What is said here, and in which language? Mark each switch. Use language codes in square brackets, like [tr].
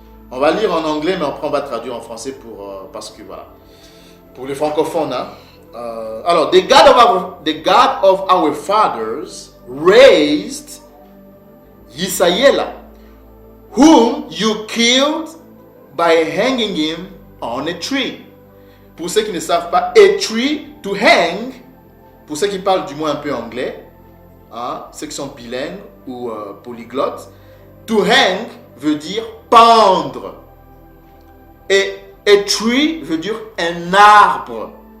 [fr] On va lire en anglais, mais après on va traduire en français parce que voilà. Pour les francophones, hein. [en] Alors, the God of our fathers raised Yisrael, whom you killed by hanging him on a tree. [fr] Pour ceux qui ne savent pas, a tree, to hang, pour ceux qui parlent du moins un peu anglais, hein, ceux qui sont bilingues ou polyglottes, to hang veut dire pendre. Et a tree veut dire un arbre.